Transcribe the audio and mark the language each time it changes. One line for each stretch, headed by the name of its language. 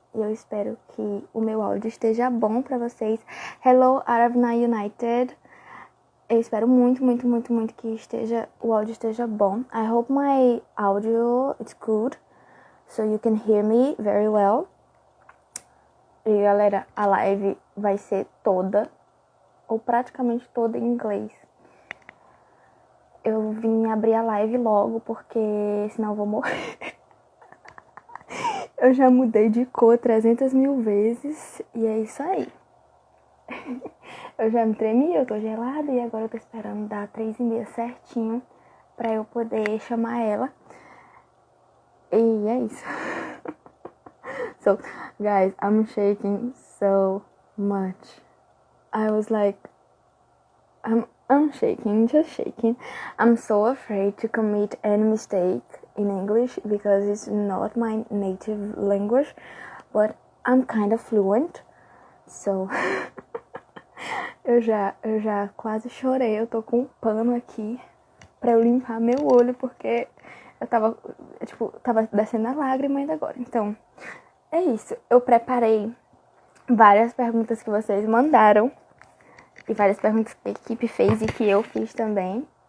Portuguese: E eu espero que o meu áudio esteja bom pra vocês.
English: Hello,
Portuguese: Aravna United. Eu espero muito, muito, muito, muito que o áudio esteja bom.
English: I hope my audio is good, so you can hear me very well.
Portuguese: E galera, a live vai ser toda, ou praticamente toda em inglês. Eu vim abrir a live logo, porque senão eu vou morrer. Eu já mudei de cor 300 mil vezes, e é isso aí. Eu já me tremi, eu tô gelada e agora eu tô esperando dar 3h30 certinho pra eu poder chamar ela. E é isso.
English: So, guys, I'm shaking so much. I was like, I'm shaking, just shaking. I'm so afraid to commit any mistake in English because it's not my native language, but I'm kind of fluent.
Portuguese: So, eu já quase chorei. Eu tô com um pano aqui pra eu limpar meu olho, porque eu tava descendo a lágrima ainda agora. Então, é isso. Eu preparei várias perguntas que vocês mandaram e várias perguntas que a equipe fez e que eu fiz também.